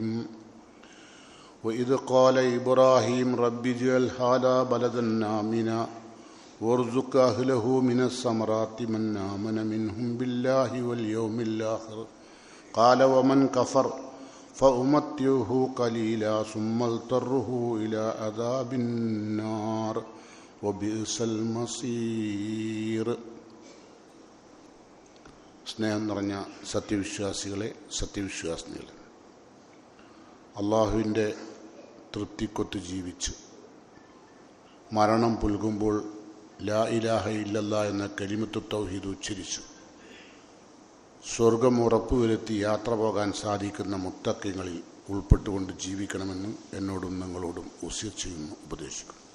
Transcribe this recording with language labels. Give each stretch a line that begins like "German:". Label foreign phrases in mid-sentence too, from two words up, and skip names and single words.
Arabic: وإذ قال إبراهيم رب اجعل هذا بلدا آمنا وارزق أهله من الثمرات من آمن منهم بالله واليوم الآخر قال ومن كفر فأمتعه قليلا ثم اضطره إلى عذاب النار وبئس المصير.
Malayalam: സ്നേഹം നിറഞ്ഞ സത്യവിശ്വാസികളെ, സത്യവിശ്വാസിനികളെ, അള്ളാഹുവിൻ്റെ തൃപ്തിക്കൊത്ത് ജീവിച്ച് മരണം പുൽകുമ്പോൾ
Arabic: لا إله إلا الله
Malayalam: എന്ന
Arabic: كلمة التوحيد
Malayalam: ഉച്ചരിച്ചു സ്വർഗം ഉറപ്പുവരുത്തി യാത്ര പോകാൻ സാധിക്കുന്ന മുത്തഖീങ്ങളിൽ ഉൾപ്പെട്ടുകൊണ്ട് ജീവിക്കണമെന്ന് എന്നോടും നിങ്ങളോടും വസിയത്ത് ചെയ്യുന്നു, ഉപദേശിക്കുന്നു.